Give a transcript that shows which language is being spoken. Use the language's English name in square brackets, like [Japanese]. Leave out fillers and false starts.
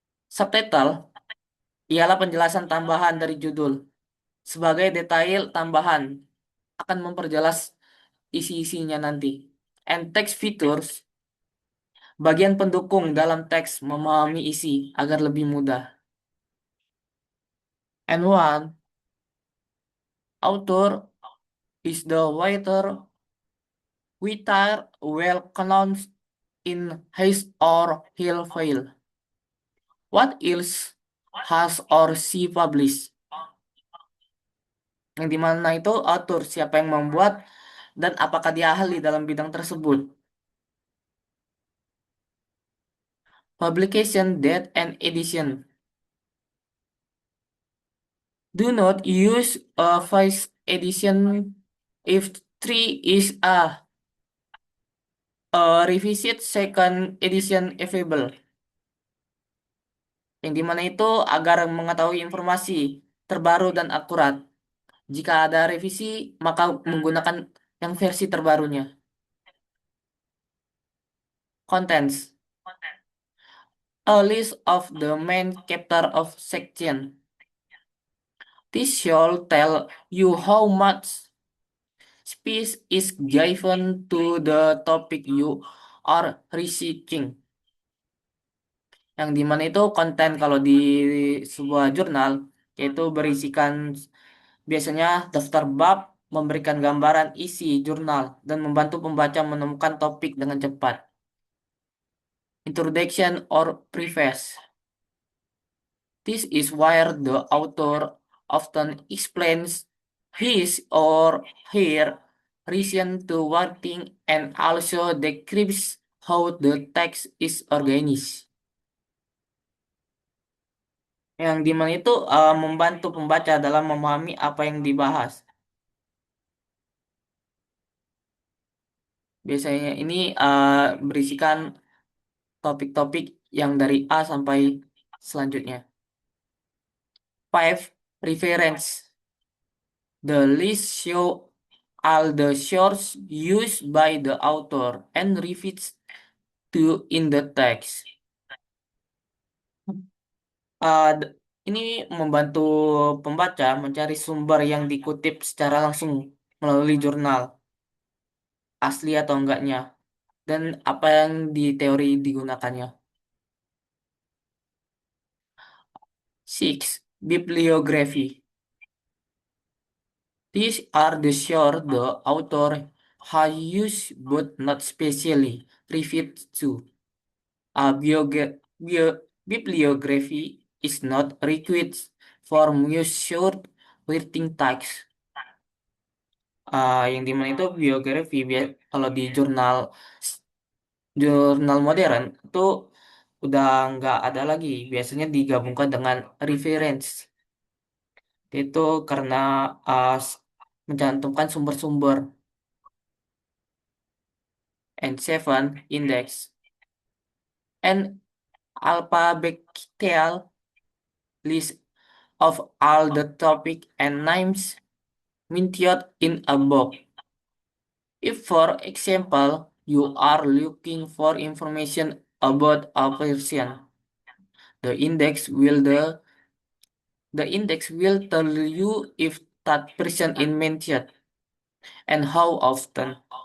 [Indonesian] Subtitle ialah penjelasan tambahan dari judul. Sebagai detail tambahan akan memperjelas isi-isinya nanti. [English] And text features, [Indonesian] bagian pendukung dalam teks memahami isi agar lebih mudah. [English] And one, author is the writer well known in his or her field. What else has or she published? [Indonesian] Yang dimana itu author, siapa yang membuat, dan apakah dia ahli dalam bidang tersebut. [English] Publication date and edition. Do not use a first edition if three is a revisit second edition available. [Indonesian] Yang dimana itu agar mengetahui informasi terbaru dan akurat. Jika ada revisi, maka menggunakan yang versi terbarunya. [English] Contents. A list of the main chapter of section. This should tell you how much space is given to the topic you are researching. [Indonesian] Yang dimana itu konten kalau di sebuah jurnal yaitu berisikan biasanya daftar bab, memberikan gambaran isi jurnal, dan membantu pembaca menemukan topik dengan cepat. [English] Introduction or preface. This is where the author often explains his or her reason to writing and also describes how the text is organized. [Indonesian] Yang dimana itu membantu pembaca dalam memahami apa yang dibahas. Biasanya ini berisikan topik-topik yang dari A sampai selanjutnya. [English] 5. Reference. The list show all the sources used by the author and refers to in the text. [Indonesian] Ini membantu pembaca mencari sumber yang dikutip secara langsung melalui jurnal, asli atau enggaknya, dan apa yang di teori digunakannya. [English] 6. Bibliography. These are the sources the author has used but not specially referred to. A bibliography is not required for most short writing text. [Indonesian] Yang dimana itu biografi kalau di jurnal modern itu udah nggak ada lagi, biasanya digabungkan dengan reference. Itu karena mencantumkan sumber-sumber. [English] And 7. Index. An alphabetical list of all the topic and names mentioned in a book. If, for example, you are looking for information about a person, the index will the the index will tell you if that person is mentioned and how often.